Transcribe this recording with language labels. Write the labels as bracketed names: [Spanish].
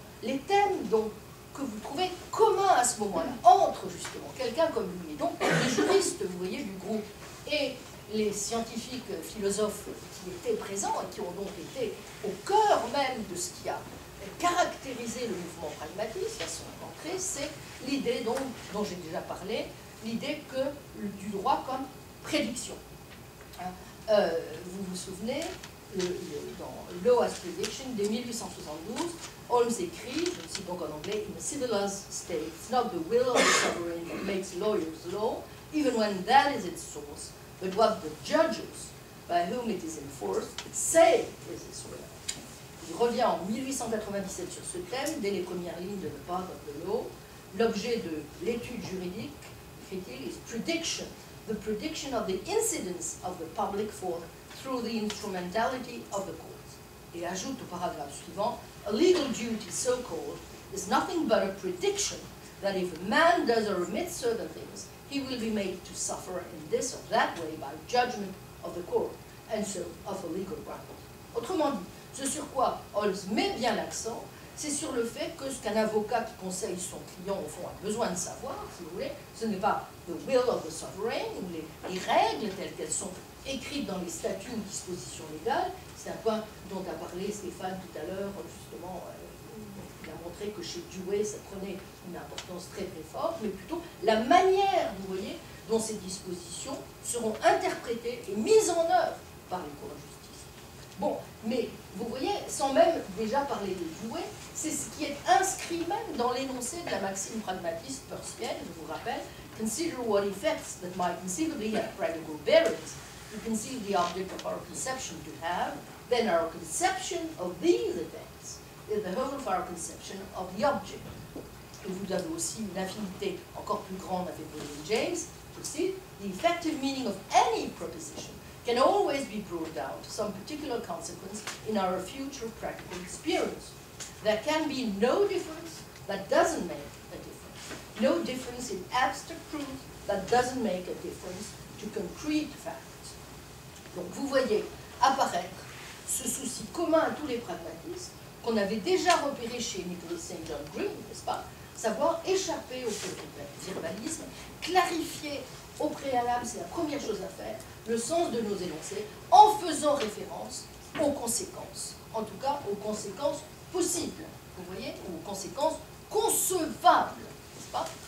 [French] Les thèmes donc, que vous trouvez communs à ce moment-là, entre justement quelqu'un comme lui, et donc les juristes, vous voyez, du groupe, et les scientifiques philosophes qui étaient présents et qui ont donc été au cœur même de ce qui a caractérisé le mouvement pragmatiste à son entrée, c'est l'idée dont j'ai déjà parlé, l'idée du droit comme prédiction. Vous vous souvenez, dans Law as Prediction, dès 1872, Holmes écrit, je cite donc en anglais, [English] In a civilized state, it's not the will of the sovereign that makes lawyers law, even when that is its source, but what the judges, by whom it is enforced, say is its will. [French] Il revient en 1897 sur ce thème, dès les premières lignes de The Path of the Law. L'objet de l'étude juridique, écrit-il, [English] is prediction, the prediction of the incidence of the public form through the instrumentality of the courts. [French] Et ajoute au paragraphe suivant, [English] a legal duty so called is nothing but a prediction that if a man does or omits certain things, he will be made to suffer in this or that way by judgment of the court, and so of a legal ground. [French] Autrement dit, ce sur quoi Holmes met bien l'accent, c'est sur le fait que ce qu'un avocat qui conseille son client, au fond, a besoin de savoir, si vous voulez, ce n'est pas [English] the will of the sovereign, [French] ou les règles telles qu'elles sont écrites dans les statuts ou dispositions légales. C'est un point dont a parlé Stéphane tout à l'heure, justement, il a montré que chez Dewey, ça prenait une importance très très forte, mais plutôt la manière, vous voyez, dont ces dispositions seront interprétées et mises en œuvre par les cours de justice. Bon, mais vous voyez, sans même déjà parler de jouer, c'est ce qui est inscrit même dans l'énoncé de la maxime pragmatiste peircienne, je vous rappelle, [English] consider what effects that might conceivably have practical bearings. We conceive the object of our conception to have, then our conception of these effects is the whole of our conception of the object. [French] Et vous avez aussi une affinité encore plus grande avec William James, aussi, [English] the effective meaning of any proposition can always be brought down to some particular consequence in our future practical experience. There can be no difference that doesn't make a difference. No difference in abstract proof that doesn't make a difference to concrete facts. [French] Donc vous voyez apparaître ce souci commun à tous les pragmatistes qu'on avait déjà repéré chez Nicholas St. John Green, n'est-ce pas? Savoir échapper au verbalisme, clarifier au préalable, c'est la première chose à faire, le sens de nos énoncés, en faisant référence aux conséquences, en tout cas aux conséquences possibles, vous voyez, ou aux conséquences concevables, n'est-ce pas?